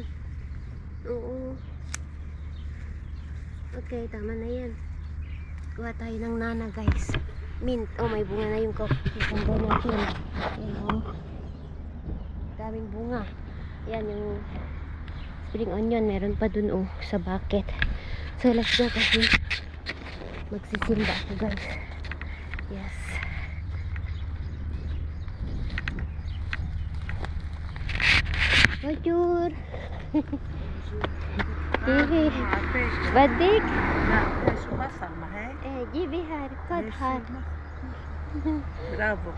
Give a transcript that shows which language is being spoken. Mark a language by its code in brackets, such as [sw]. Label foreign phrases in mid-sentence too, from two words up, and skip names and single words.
[tl] Oo. Okay, tama na yan. Kuha tayo ng nana, guys. Mint. Oh, may bunga na yung kukumbo natin. Ayan, oh. Daming bunga. Ayan yung [en] spring onion. [tl] Meron pa dun, oh, sa bucket. So, [en] let's go [tl] kasi magsisimba ako, guys. [en] Yes. [fr] Bonjour. [ar] بدك؟ لا شو بصل ما هيك؟ ايه جيبي هاد خد هاد. برافو.